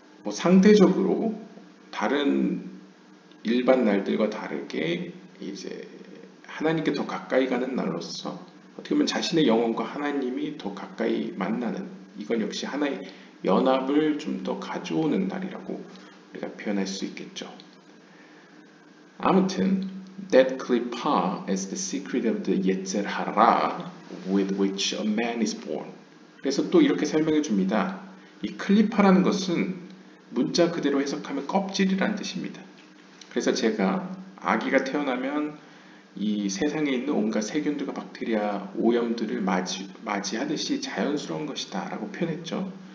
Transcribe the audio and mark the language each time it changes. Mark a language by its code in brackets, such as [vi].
[ko] 상대적으로 다른 일반 날들과 다르게 이제 하나님께 더 가까이 가는 날로서 어떻게 보면 자신의 영혼과 하나님이 더 가까이 만나는, 이건 역시 하나의 연합을 좀 더 가져오는 날이라고 우리가 표현할 수 있겠죠. 아무튼 [en] that klipa is the secret of the yetzer hara with which a man is born. [ko] 그래서 또 이렇게 설명해 줍니다. 이 클리파라는 것은 문자 그대로 해석하면 껍질이라는 뜻입니다. 그래서 제가 아기가 태어나면 이 세상에 있는 온갖 세균들과 박테리아, 오염들을 맞이하듯이 자연스러운 것이다 라고 표현했죠.